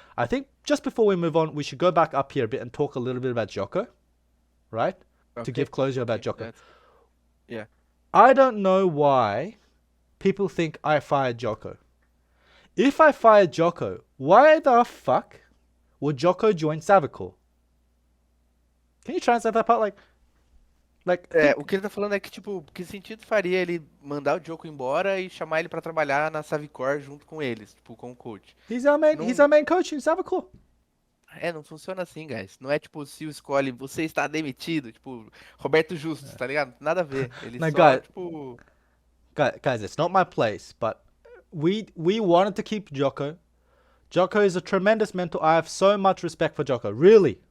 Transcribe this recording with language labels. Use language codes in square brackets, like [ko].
[en] I think just before we move on, we should go back up here a bit and talk a little bit about Jocko, right? Okay. To give closure about Jocko. Yeah. I don't know why people think I fired Jocko. If I fired Jocko, why the fuck would Jocko join Savicor? Can you translate that part? [pt] O que ele tá falando é que, tipo, que sentido faria ele mandar o Jocko embora e chamar ele pra trabalhar na Savicor junto com eles, tipo, com o coach. [en] He's our main coach in Savicor. [pt] Não funciona assim, guys. Não é tipo, se o escolhe, você está demitido, tipo, Roberto Justus, tá ligado? Nada a ver. Ele tipo... [en] Guys, it's not my place, but we wanted to keep Jocko. Jocko is a tremendous mentor. I have so much respect for Jocko. Really.